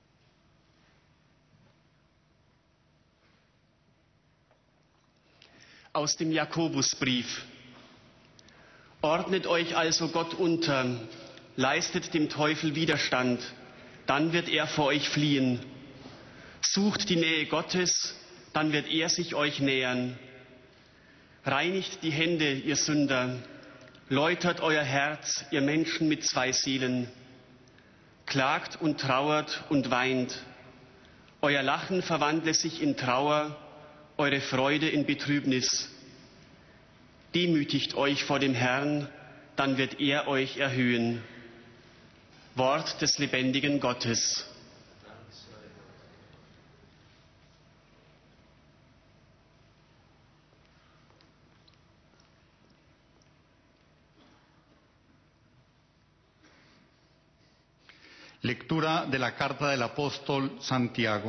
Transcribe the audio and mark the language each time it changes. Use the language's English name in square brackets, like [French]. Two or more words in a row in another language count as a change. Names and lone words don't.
[German] A aus dem Jakobusbrief. Ordnet euch also Gott unter, leistet dem Teufel Widerstand, dann wird er vor euch fliehen. Sucht die Nähe Gottes, dann wird er sich euch nähern. Reinigt die Hände, ihr Sünder, läutert euer Herz, ihr Menschen mit zwei Seelen. Klagt und trauert und weint. Euer Lachen verwandle sich in Trauer, eure Freude in Betrübnis. Demütigt euch vor dem Herrn, dann wird er euch erhöhen. Wort des lebendigen Gottes. [Spanish] Lectura de la carta del apóstol Santiago.